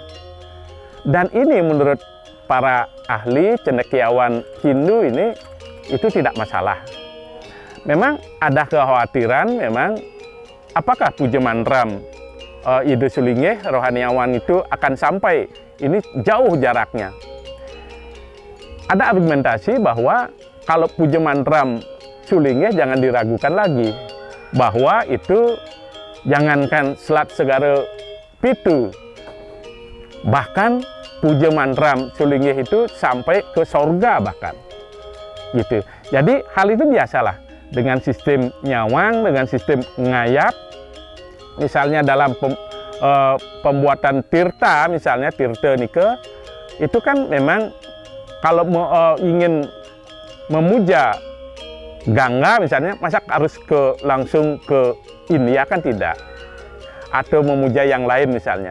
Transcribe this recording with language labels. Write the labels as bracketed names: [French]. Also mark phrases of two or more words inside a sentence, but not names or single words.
[Indonesian] Dan ini menurut para ahli cendekiawan Hindu ini itu tidak masalah. Memang ada kekhawatiran, memang apakah puja mantram Ide Sulingeh rohaniawan itu akan sampai, ini jauh jaraknya. Ada argumentasi bahwa kalau puja mantram Sulingeh jangan diragukan lagi, bahwa itu jangankan selat segara pitu, bahkan puja mantram Sulingeh itu sampai ke sorga bahkan gitu. Jadi hal itu biasalah dengan sistem nyawang, dengan sistem ngayap. Misalnya dalam pembuatan tirta, misalnya tirta nike, itu kan memang kalau ingin memuja Gangga misalnya, masa harus langsung ke India kan tidak, atau memuja yang lain misalnya.